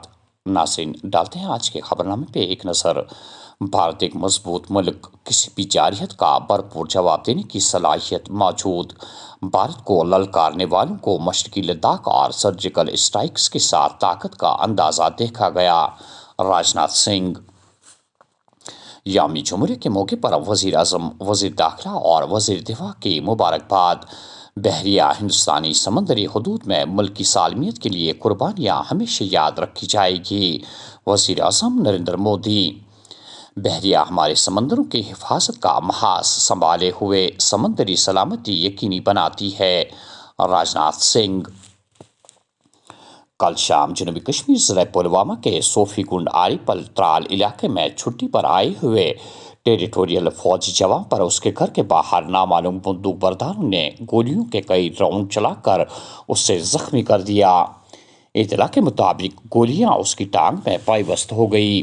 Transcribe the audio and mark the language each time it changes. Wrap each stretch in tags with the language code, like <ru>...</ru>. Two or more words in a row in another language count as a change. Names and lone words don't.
<ur>ناظرین ڈالتے ہیں آج کے خبرنامے پہ ایک نظر. بھارت ایک مضبوط ملک، کسی بھی جارحیت کا بھرپور جواب دینے کی صلاحیت موجود. بھارت کو للکارنے والوں کو مشرقی لداخ اور سرجیکل اسٹرائکس کے ساتھ طاقت کا اندازہ دیکھا گیا. راجناتھ سنگھ. یوم جمہوریہ کے موقع پر وزیر اعظم، وزیر داخلہ اور وزیر دفاع کی مبارکباد. بحریہ ہندوستانی سمندری حدود میں ملک کی سالمیت کے لیے قربانیاں ہمیشہ یاد رکھی جائے گی. وزیر اعظم نریندر مودی. بحریہ ہمارے سمندروں کی حفاظت کا محاذ سنبھالے ہوئے سمندری سلامتی یقینی بناتی ہے. راجناتھ سنگھ. کل شام جنوبی کشمیر ضلع پلوامہ کے صوفی گنڈ آری پل ترال علاقے میں چھٹی پر آئے ہوئے ٹیریٹوریل فوجی جوان پر اس کے گھر کے باہر نامعلوم بندوق برداروں نے گولیوں کے کئی راؤنڈ چلا کر اسے زخمی کر دیا. اطلاع کے مطابق گولیاں اس کی ٹانگ میں پیوست ہو گئی.</ur>